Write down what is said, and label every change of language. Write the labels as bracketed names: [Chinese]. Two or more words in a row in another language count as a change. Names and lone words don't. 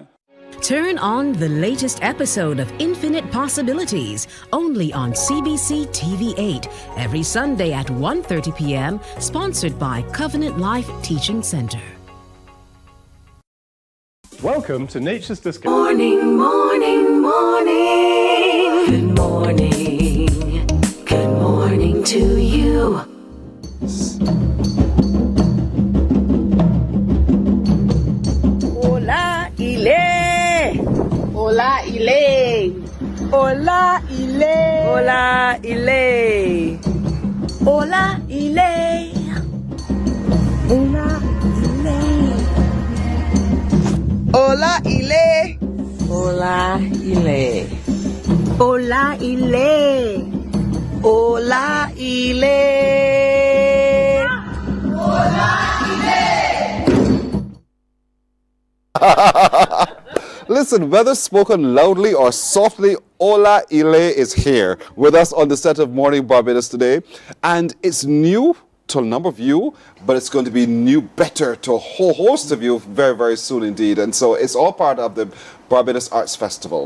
[English] Turn on the latest episode of Infinite Possibilities, only on CBC TV 8, every Sunday at 1:30 p.m., sponsored by Covenant Life Teaching Center. Welcome to Nature's Discount. Morning, morning, morning. Good morning. Good morning to you. Hola, Ile. Hola, Ile. Hola, Ile. Hola, Ile. Hola, Ile. Hola, Ile. Hola, Ile. Hola, Ile. Hola, Ile. Hola, Ile. Hola, Ile. Listen, whether spoken loudly or softly, Ola Ile is here with us on the set of Mornin Barbados today. And it's new to a number of you, but it's going to be new better to a whole host of you very, very soon indeed. And so it's all part of the Barbados Arts Festival.